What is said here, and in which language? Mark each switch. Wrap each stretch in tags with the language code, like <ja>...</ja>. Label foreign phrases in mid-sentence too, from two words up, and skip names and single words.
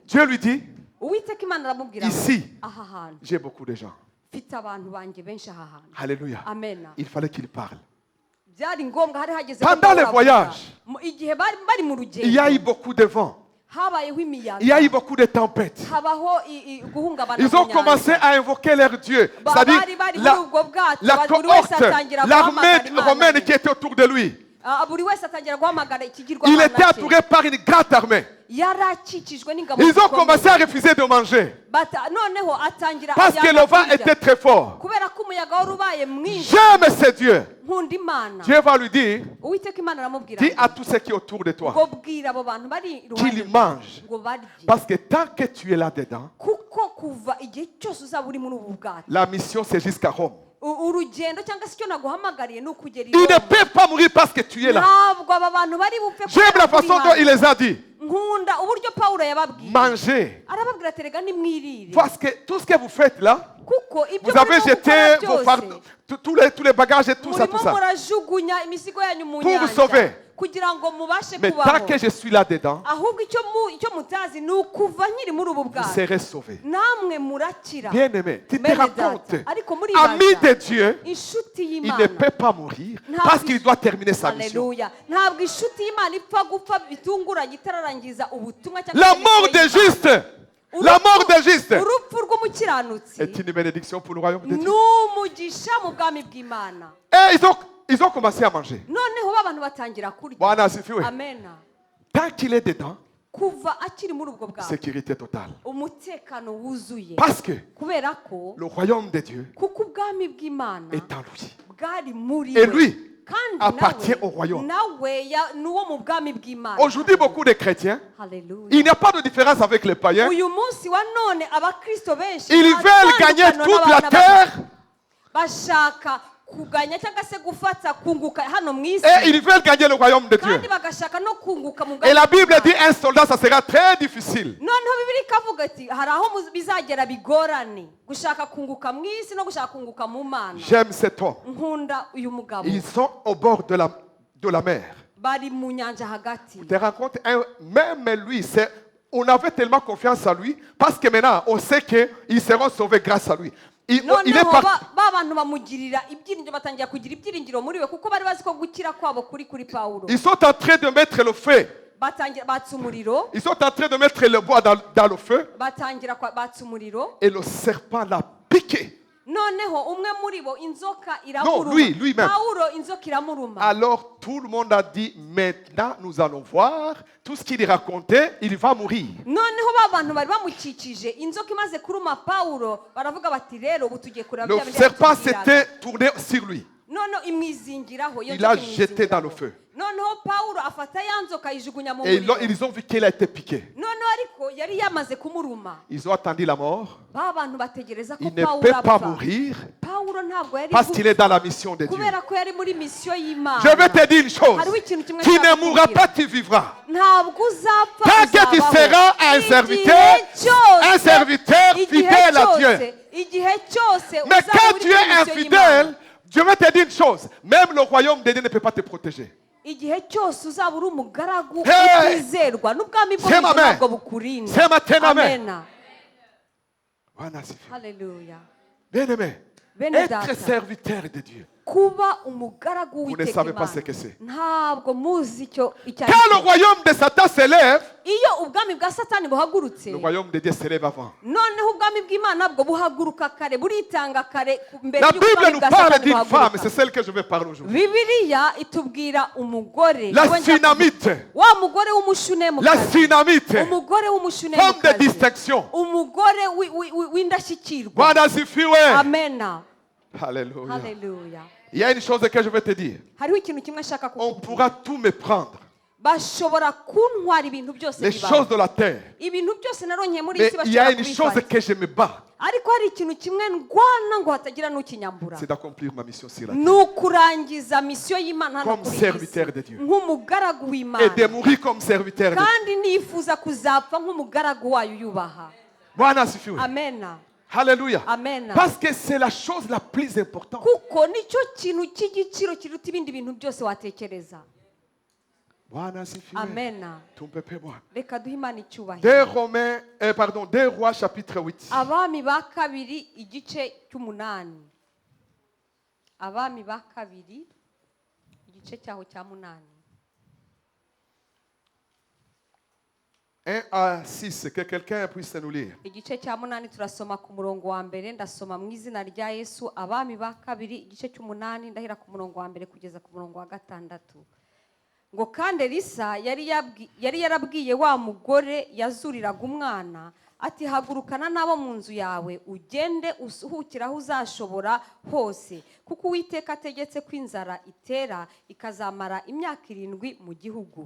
<fr>Dieu lui dit,</fr> <rw>Uwiteka Imana aramubwira ngo,</rw> <fr>ici,</fr> <rw>aha hantu</rw> <fr>j'ai beaucoup de gens.</fr> <rw>mfite abantu banjye benshi aha hantu.</rw> <fr>Alléluia.</fr> <rw>Amena.</rw> <fr>Il fallait qu'il parle.</fr> <rw>byari ngombwa hari hageze</rw> <fr>Pendant</fr> <rw>ko Pawulo</rw> <fr>le</fr> <rw>avuga.</rw> <fr>voyage,</fr> <rw>igihe bari mu</rw> <fr>Il y a eu</fr> <rw>rugendo</rw> <fr>beaucoup de vent.</fr> <rw>habayeho imiyaga,</rw> <fr>Il y a eu beaucoup de tempêtes.</fr> <rw>habaho guhungabana</rw> <fr>Ils ont</fr> <rw>mu</rw> <fr>commencé</fr> <rw>nyanja.</rw> <fr>à invoquer leur Dieu.</fr> <rw>Bari</rw> <fr>C'est-à-dire</fr> <rw>bari muri</rw> <fr>la,</fr> <rw>ubwo bwato,</rw> <fr>la</fr> <rw>buri wese</rw> <fr>cohorte,</fr> <rw>atangira</rw> <fr>l'armée</fr> <rw>guhamagara Imana</rw> <fr>romaine</fr> <rw>ye.</rw> <fr>qui était autour de lui.</fr> <rw>Buri wese atangira guhamagara</rw> <fr>Il</fr> <rw>ikigirwamana</rw> <fr>était</fr> <rw>cye.</rw> <fr>entouré par une grande armée.</fr> <rw>yari akikijwe n'ingabo</rw> <fr>Ils ont</fr> <rw>zikomeye.</rw> <fr>commencé à refuser de manger</fr> <rw>noneho atangira</rw> <fr>parce que</fr> <rw>yanga</rw> <fr>le vent</fr> <rw>kurya.</rw> <fr>était très fort.</fr> <rw>kubera ko umuyaga wari ubaye mwinshi.</rw> <fr>J'aime ce Dieu.</fr> <rw>nkunda Imana.</rw> <fr>Dieu va lui dire,</fr> <rw>Uwiteka Imana aramubwira</rw> <fr>dis</fr> <rw>ngo,</rw> <fr>à tous ceux qui sont autour de toi</fr> <rw>ngo bwira abo bantu bari</rw> <fr>qu'ils</fr> <rw>iruhande</rw> <fr>mangent.</fr> <rw>ngo barye.</rw> <fr>Parce que tant que tu es là-dedans,</fr> <rw>kuko kuva igihe cyose uzaba uri muri ubu bwato,</rw> <fr>la mission c'est jusqu'à Rome.</fr> <rw>urugendo cyangwa se icyo naguhamagariye ni ukugera i</rw> <fr>Il ne</fr> <rw>Roma.</rw> <fr>peut pas mourir parce que tu es là.</fr> <rw>ntabwo aba bantu bari bupfe</rw> <fr>J'aime</fr> <rw>kubera</rw> <fr>la</fr> <rw>ko uri</rw> <fr>façon dont</fr> <rw>hano.</rw> <fr>il les a dit.</fr> <rw>nkunda uburyo Pawulo yababwiye.</rw> <fr>Mangez.</fr> <rw>arababwira ati rega nimwirire,</rw> <fr>Parce que tout ce que vous faites là,</fr> <rw>kuko ibyo</rw> <fr>vous avez</fr> <rw>murimo</rw> <fr>jeté</fr> <rw>gukora</rw> <fr>vos fardeaux,</fr> <rw>byose</rw> <fr>tous les bagages et tout ça,</fr> <rw>murimo</rw> <fr>tout ça.</fr> <rw>murajugunya imizigo yanyu mu</rw> <fr>Pour vous sauver.</fr> <rw>nyanja kugira ngo mubashe</rw> <fr>Mais tant</fr> <rw>kubaho.</rw> <fr>que je suis là-dedans,</fr> <rw>ahubwo icyo mutazi ni ukuva nkiri muri ubu</rw> <fr>vous</fr> <rw>bwato</rw> <fr>serez sauvés.</fr> <rw>namwe murakira.</rw> <fr>Bien-aimé, tu te</fr> <rw>Bene</rw> <fr>rends</fr> <rw>data,</rw> <fr>compte,</fr> <rw>ariko muri</rw> <fr>ami</fr> <rw>baza,</rw> <fr>de Dieu,</fr> <rw>inshuti</rw> <fr>il ne</fr> <rw>y'Imana.</rw> <fr>peut pas mourir</fr> <rw>Ntabwo</rw> <fr>parce qu'il doit terminer sa mission.</fr> <rw>Haleluya. ntabwo inshuti y'Imana ipfa gupfa bitunguranye itararangiza ubutumwa cyangwa</rw> <fr>La</fr> <rw>se</rw> <fr>mort</fr> <rw>imirimo</rw> <fr>des</fr> <rw>y'Imana.</rw> <fr>justes, la mort des justes</fr> <rw>urupfu rw'umukiranutsi</rw> <fr>est une bénédiction pour le royaume de</fr> <rw>ni</rw> <fr>Dieu.</fr> <rw>umugisha mu bwami bw'Imana.</rw> <fr>Et ils ont commencé à manger.</fr> <rw>noneho b'abantu batangira kurya.</rw> <sw>Bwana asifiwe.</sw> <rw>amena.</rw> <fr>Tant qu'il est dedans,</fr> <rw>kuva akiri muri ubwo bwato</rw> <fr>sécurité totale.</fr> <rw>umutekano wuzuye.</rw> <fr>Parce que</fr> <rw>kubera ko</rw> <fr>le royaume de Dieu</fr> <rw>kuko ubwami bw'Imana</rw> <fr>est en lui.</fr> <rw>bwari muri</rw> <fr>Et</fr> <rw>we.</rw> <fr>lui</fr> <rw>kandi</rw> <fr>appartient</fr> <rw>nawe-</rw> <fr>au royaume.</fr> <rw>nawe ni uwo mu bwami bw'Imana.</rw> <fr>Aujourd'hui, beaucoup de chrétiens,</fr> <rw>Haleluya.</rw> <fr>il n'y a pas de différence avec les païens.</fr> <rw>uyu munsi wa none abakristo benshi</rw> <fr>Ils veulent gagner toute la terre</fr> <rw>bashaka kuganya cyangwa se gufata kunguka hano mu isi,</rw> <fr>et ils veulent gagner le royaume de Dieu.</fr> <rw>kandi bagashaka no kunguka mu</rw> <fr>Et la</fr> <rw>bwami</rw> <fr>Bible dit</fr> <rw>bw'Imana.</rw> <fr>un soldat, ça sera très difficile.</fr> <rw>noneho Bibiliya ikavuga ati hari aho bizagera bigorane gushaka kunguka mu isi no gushaka kunguka mu Mana.</rw> <fr>J'aime cet homme.</fr> <rw>nkunda uyu mugabo.</rw> <fr>Ils sont au bord de la mer.</fr> <rw>bari mu nyanja hagati.</rw> <fr>Tu te rends compte, même lui, on avait tellement confiance en lui parce que maintenant, on sait qu'ils seront sauvés grâce à lui. Il est</fr> <rw>noneho</rw> <fr>parti.</fr> <rw>ba bantu bamugirira ibyiringiro, batangira kugira ibyiringiro muri we kuko bari bazi ko gukira kwabo kuri Pawulo.</rw> <fr>Ils sont en train de mettre le feu.</fr> <rw>batangira batsa umuriro.</rw> <fr>Ils sont en train de mettre le bois dans le feu.</fr> <rw>batangira batsa umuriro.</rw> <fr>Et le serpent l'a piqué.</fr> <rw>noneho umwe muri bo inzoka</rw> <fr>Non, lui-même.</fr> <rw>Pawulo inzoka iramuruma.</rw> <fr>Alors tout le monde a dit, maintenant nous allons voir tout ce qu'il racontait, il va mourir.</fr> <rw>noneho ba bantu bari bamukikije inzoka imaze kuruma Pawulo baravuga bati rero ubu tugiye kureba</rw> <fr>Le</fr> <rw>bya bindi</rw> <fr>serpent</fr> <rw>yatubwiraga.</rw> <fr>s'était tourné sur lui.</fr> <rw>noneho imwizingiraho iyo</rw> <fr>Il l'a</fr> <rw>nzoka</rw> <fr>jeté dans le</fr> <rw>imwizingiraho.</rw> <fr>feu.</fr> <rw>noneho Pawulo afata ya nzoka ayijugunya mu</rw> <fr>Et</fr> <rw>muriro.</rw> <fr>ils ont vu qu'il a été piqué.</fr> <rw>noneho ariko yari yamaze kumuruma.</rw> <fr>Ils ont attendu la mort.</fr> <rw>ba bantu bategereza ko</rw> <fr>Il ne</fr> <rw>Pawulo</rw> <fr>peut pas</fr> <rw>apfa.</rw> <fr>mourir</fr> <rw>Pawulo ntabwo yari</rw> <fr>parce qu'il est dans la mission de Dieu.</fr> <rw>kubera ko yari muri misiyo y'Imana.</rw> <fr>Je vais te dire une chose.</fr> <rw>hariho ikintu kimwe</rw> <fr>Tu ne</fr> <rw>nshaka</rw> <fr>mourras</fr> <rw>kukubwira.</rw> <fr>pas, tu vivras.</fr> <rw>ntabwo uzapfa,</rw> <fr>Tant que tu</fr> <rw>uzabaho.</rw> <fr>seras un</fr> <rw>Igihe</rw> <fr>serviteur,</fr> <rw>cyose-</rw> <fr>un serviteur</fr> <rw>igihe</rw> <fr>fidèle à</fr> <rw>cyose-</rw> <fr>Dieu.</fr> <rw>igihe cyose</rw> <fr>Mais</fr> <rw>uzaba</rw> <fr>quand</fr> <rw>uri</rw> <fr>tu</fr> <rw>muri</rw> <fr>es</fr> <rw>misiyo</rw> <fr>infidèle,</fr> <rw>y'Imana.</rw> <fr>je vais te dire une chose. Même le royaume de Dieu ne peut pas te protéger.</fr> <rw>igihe cyose uzaba uri umugaragu Hey! utizerwa n'ubwami bwo</rw> <sw>Sema</sw> <rw>mu ijuru</rw> <sw>amen.</sw> <rw>ntabwo bukurinda.</rw> <sw>Sema tena amen.</sw> <rw>Amena.</rw> <fr>Voilà, c'est fait.</fr> <rw>Haleluya.</rw> <fr>Bien-aimé,</fr> <rw>Bene</rw> <fr>être</fr> <rw>data.</rw> <fr>serviteur de Dieu.</fr> <rw>kuba umugaragu</rw> <fr>Vous ne</fr> <rw>w'Uwiteka</rw> <fr>savez pas</fr> <rw>Imana.</rw> <fr>ce que c'est.</fr> <rw>ntabwo muzi icyo ari</rw> <fr>Quand le</fr> <rw>cyo.</rw> <fr>royaume de Satan s'élève,</fr> <rw>iyo ubwami bwa Satani buhagurutse,</rw> <fr>le royaume de Dieu s'élève avant.</fr> <rw>noneho ubwami bw'Imana bwo buhaguruka kare, buritanga kare mbere</rw> <fr>La</fr> <rw>y'uko</rw> <fr>Bible</fr> <rw>ubwami</rw> <fr>nous</fr> <rw>bwa</rw> <fr>parle</fr> <rw>Satani</rw> <fr>d'une femme,</fr> <rw>buhaguruka.</rw> <fr>c'est celle que je vais parler aujourd'hui.</fr> <rw>Bibiliya itubwira umugore</rw> <fr>La</fr> <rw>Niwe njya</rw> <fr>Sunamite.</fr> <rw>kuvuga. wa mugore w'umushunemu</rw> <fr>La Sunamite,</fr> <rw>umugore w'umushunemu</rw> <fr>femme de distinction.</fr> <rw>umugore w'indashyikirwa.</rw> <sw>Bwana asifiwe.</sw> <rw>Amena.</rw> <fr>Alléluia.</fr> <rw>Haleluya.</rw> <fr>Il y a une chose que je vais te dire.</fr> <rw>hariho ikintu kimwe nshaka</rw> <fr>On</fr> <rw>kukubwira.</rw> <fr>pourra tout me prendre.</fr> <rw>bashobora kuntwara ibintu byose</rw> <fr>les</fr> <rw>bibaho.</rw> <fr>choses de la terre.</fr> <rw>Ibintu byose naronkeye muri iyi</rw> <fr>Mais</fr> <rw>si</rw> <fr>il y a</fr> <rw>bashobora</rw> <fr>une chose</fr> <rw>kubifata.</rw> <fr>que je me bats,</fr> <rw>ariko hari ikintu kimwe ndwana ngo hatagira n'ukinyambura,</rw> <fr>c'est d'accomplir ma mission sur la</fr> <rw>ni</rw> <fr>terre.</fr> <rw>ukurangiza misiyo y'Imana hano</rw> <fr>Comme</fr> <rw>kuri iyi</rw> <fr>serviteur</fr> <rw>si</rw> <fr>de Dieu.</fr> <rw>nk'umugaragu</rw> <fr>Et</fr> <rw>w'Imana,</rw> <fr>de mourir comme serviteur de Dieu.</fr> <rw>kandi nifuza kuzapfa nk'umugaragu wayo uyubaha.</rw> <sw>Bwana asifiwe.</sw> <rw>Amena,</rw> <fr>Alléluia.</fr> <rw>amena.</rw> <fr>Parce que c'est la chose la plus importante.</fr> <rw>kuko nicyo kintu cy'igiciro kiruta ibindi bintu byose watekereza.</rw> <sw>Bwana asifiwe.</sw> <rw>Amena.</rw> <sw>Tumpepe Bwana.</sw> <rw>Reka duhe Imana 2 icyubahiro.</rw> <fr>Romains, pardon, 2 Rois chapitre 8.</fr> <rw>Abami ba kabiri igice cy'umunani. Abami ba kabiri igice cyaho cya munani.</rw> <fr>1 à 6, que quelqu'un puisse nous lire.</fr> <rw>Igice cya munani turasoma ku murongo wa mbere, ndasoma mu izina rya Yesu. Abami ba kabiri igice cy'umunani, ndahera ku murongo wa mbere kugeza ku murongo wa gatandatu. Ngo kandi Elisa yari yarabwiye wa mugore yazuriraga umwana ati hagurukana n'abo mu nzu yawe ugende usuhukira aho uzashobora hose, kuko Uwiteka ategetse ko inzara itera ikazamara imyaka 7 mu gihugu.</rw>